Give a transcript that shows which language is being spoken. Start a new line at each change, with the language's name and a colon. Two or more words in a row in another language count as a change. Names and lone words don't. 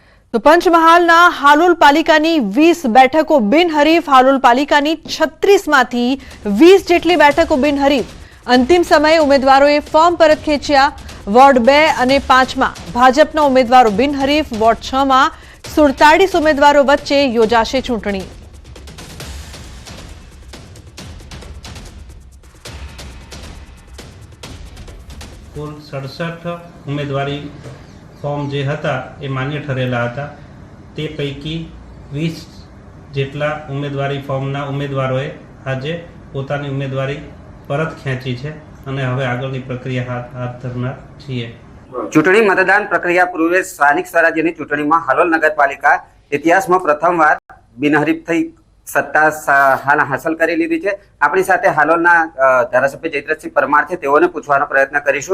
Gujarati: તો પંચમહાલના હાલોલ પાલિકાની 20 બેઠકો બિનહરીફ, હાલોલ પાલિકાની 36 માંથી 20 જેટલી બેઠકો બિનહરીફ। અંતિમ સમયે ઉમેદવારોએ ફોર્મ પરત ખેંચ્યા। વોર્ડ 2 અને 5 માં ભાજપના ઉમેદવારો બિનહરીફ, વોર્ડ 6 માં 47 ઉમેદવારો વચ્ચે યોજાશે ચૂંટણી। કુલ 67 ઉમેદવારી ફોર્મ જે હતા એ માન્ય ઠરેલા હતા। તે પૈકી 20 જેટલા ઉમેદવારી ફોર્મના ઉમેદવારોએ આજે પોતાની ઉમેદવારી પરત ખેંચી છે અને હવે આગળની પ્રક્રિયા હાથ ધરનાર છીએ। ચૂંટણી મતદાન પ્રક્રિયા પૂર્વે સ્થાનિક સ્વરાજ્યની ચૂંટણીમાં હાલોલ નગરપાલિકા ઇતિહાસમાં પ્રથમવાર બિનહરીફ થઈ સત્તા હાંસલ કરી લીધી છે। આપણી સાથે હાલોલના ધારાસભ્ય જયદ્રથસિંહ પરમાર છે, તેઓને પૂછવાનો પ્રયત્ન કરીશું।